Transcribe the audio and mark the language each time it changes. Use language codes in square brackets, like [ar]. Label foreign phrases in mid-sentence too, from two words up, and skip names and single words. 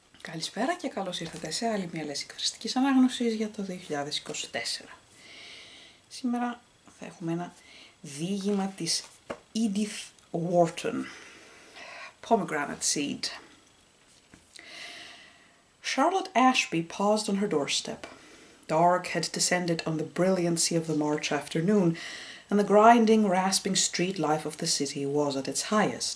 [el] Καλησπέρα και καλώς ήρθατε σε άλλη μια λέξη εκφραστικής ανάγνωσης για το 2024. Σήμερα θα έχουμε ένα διήγημα της Edith Wharton, Pomegranate Seed. [en] Charlotte Ashby paused on her doorstep. Dark had descended on the brilliancy of the March afternoon, and the grinding, rasping street life of the city was at its highest.